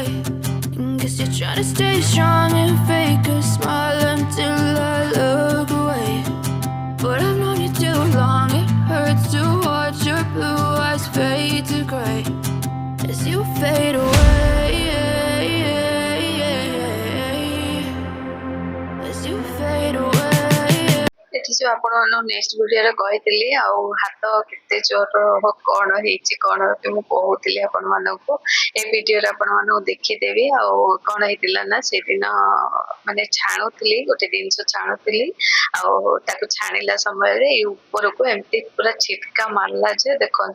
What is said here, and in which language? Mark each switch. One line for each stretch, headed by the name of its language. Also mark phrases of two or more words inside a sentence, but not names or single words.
English: Guess you're trying to stay strong and fake a smile until I look away. But I've known you too long, it hurts to watch your blue eyes fade to gray as you fade away, as you fade away.
Odia: ଏଠି ଯୋଉ ଆପଣମାନଙ୍କୁ ନେକ୍ସଟ ଭିଡିଓରେ କହିଥିଲି ଆଉ ହାତ କେତେ ଜୋର କଣ ହେଇଛି କଣ ମୁଁ କହୁଥିଲି ଆପଣମାନଙ୍କୁ ଏ ଭିଡିଓରେ ଆପଣମାନଙ୍କୁ ଦେଖିଦେବି। ଆଉ କଣ ହେଇଥିଲା ନା ସେଦିନ ମାନେ ଛାଣୁଥିଲି ଗୋଟେ ଜିନିଷ ଛାଣୁଥିଲି ଆଉ ତାକୁ ଛାଣିଲା ସମୟରେ ଏଇ ଉପରକୁ ଏମିତି ପୁରା ଛିଟକା ମାରିଲା ଯେ ଦେଖନ୍ତୁ